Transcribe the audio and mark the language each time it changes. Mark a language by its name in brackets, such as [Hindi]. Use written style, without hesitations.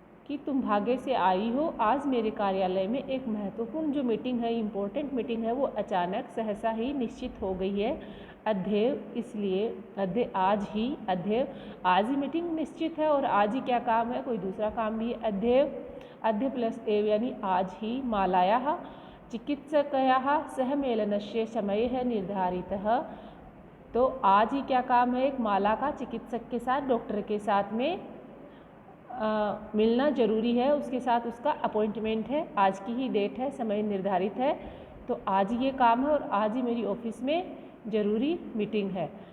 [Hindi] कि तुम भाग्य से आई हो। आज मेरे कार्यालय में एक महत्वपूर्ण जो मीटिंग है, [English] important meeting [Hindi] है, वो अचानक सहसा ही निश्चित हो गई है। अध्यय इसलिए आज ही मीटिंग निश्चित है और आज ही क्या काम है, कोई दूसरा काम भी है। अद्य प्लस एव यानी आज ही। [Sanskrit] मालायाः चिकित्सकयाः सह मेलनस्य समयः निर्धारितः। [Hindi] तो आज ही क्या काम है, एक माला का चिकित्सक के साथ, डॉक्टर के साथ में मिलना जरूरी है, उसके साथ उसका अपॉइंटमेंट है, आज की ही डेट है, समय निर्धारित है, तो आज ही ये काम है और आज ही मेरी ऑफिस में जरूरी मीटिंग है।